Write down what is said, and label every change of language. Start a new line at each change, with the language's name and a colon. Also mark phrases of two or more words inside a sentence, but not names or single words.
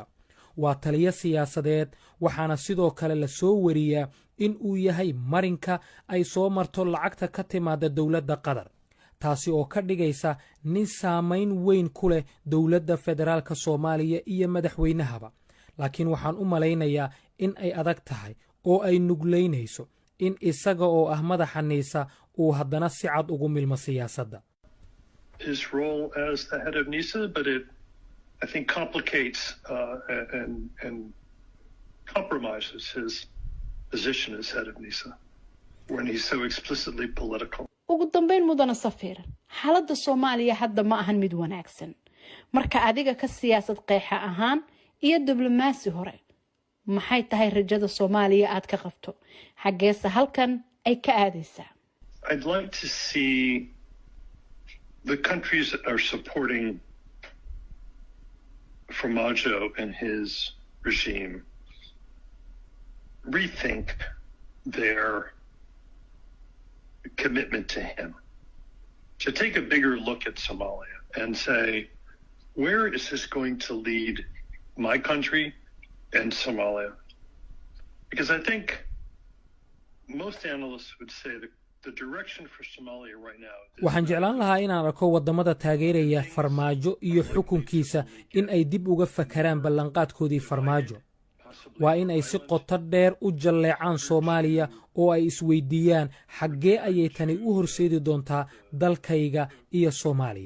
Somali: waa taliyo siyaasadeed, waxaana sidoo kale la soo wariyaa in uu yahay marinka ay soo marto lacagta ka timaada dowladda qatar, taasi oo ka dhigaysa nin saamayn weyn ku leh dowladda federaalka Soomaaliya iyo madaxweynahaba. laakiin waxaan u malaynayaa in ay adag tahay oo ay nuglaynayso in isaga oo ah madaxa niisa uu haddana si cad ugu milmo siyaasadda.
English: His role as the head of NISA, but it, I think, complicates and compromises his position as head of NISA when he's so explicitly political.
Somali: ugu dambeyn mudana safiir, xaaladda Soomaaliya hadda ma ahan mid wanaagsan. marka adiga ka siyaasad qeexa ahaan iyo diblomaasi hore, maxay tahay rajada Soomaaliya aad ka qabto? xageesa halkan ay ka aadaysaa?
English: I'd like to see the countries that are supporting Farmajo and his regime rethink their commitment to him, to take a bigger look at Somalia and say, where is this going to lead my country and Somalia? Because I think most analysts would say that the direction for Somalia right now.
Somali: waxaan jeclaan lahaa inaan arko waddamada taageeraya Farmaajo iyo xukunkiisa in ay dib uga fakaraan ballanqaadkoodii Farmaajo. waa in ay si qoto dheer u jalleecaan Soomaaliya oo ay isweydiiyaan xaggee ayay tani u horseedi doontaa dalkayga iyo Soomaaliya.